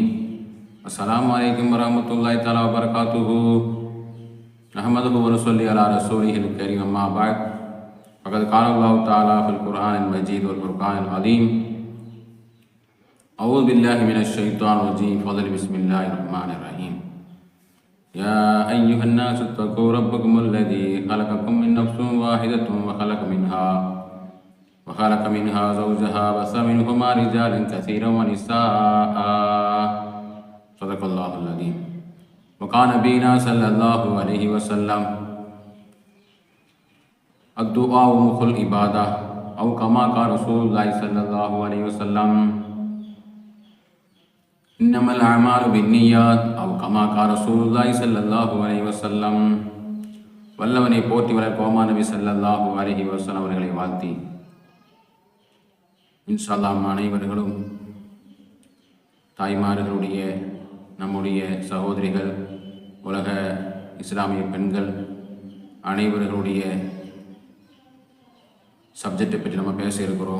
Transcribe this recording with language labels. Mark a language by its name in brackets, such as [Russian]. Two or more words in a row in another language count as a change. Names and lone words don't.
[Arabic] السلام عليكم ورحمة الله تعالى وبركاته. نحمده و نصلي على رسوله الكريم. أما بعد. فقد قال الله تعالى في القرآن المجيد والفرقان العليم. أعوذ بالله من الشيطان الرجيم. فتل بسم الله الرحمن الرحيم. يا أيها الناس اتقوا ربكم الذي خلقكم من نفس واحدة وخلق منها زوجها وبث منهما رجالا كثيرا ونساء. صدق الله العظيم. وقال نبينا صلى الله عليه وسلم الدعاء مخ العبادة أو كما قال رسول الله صلى الله عليه وسلم إنما الأعمال بالنيات أو كما قال رسول الله صلى الله عليه وسلم. [Tamil] வல்லவனை போற்றி வளர்ப்போமா நபி [Arabic] صلى الله عليه وسلم [Tamil] அவர்களை வாழ்த்தி [Arabic] إن شاء الله [Tamil] அனைவர்களும் தாய்மார்களுடைய நம்முடைய சகோதரிகள் உலக இஸ்லாமிய பெண்கள் அனைவர்களுடைய சப்ஜெக்டை பற்றி நம்ம பேச இருக்கிறோம்.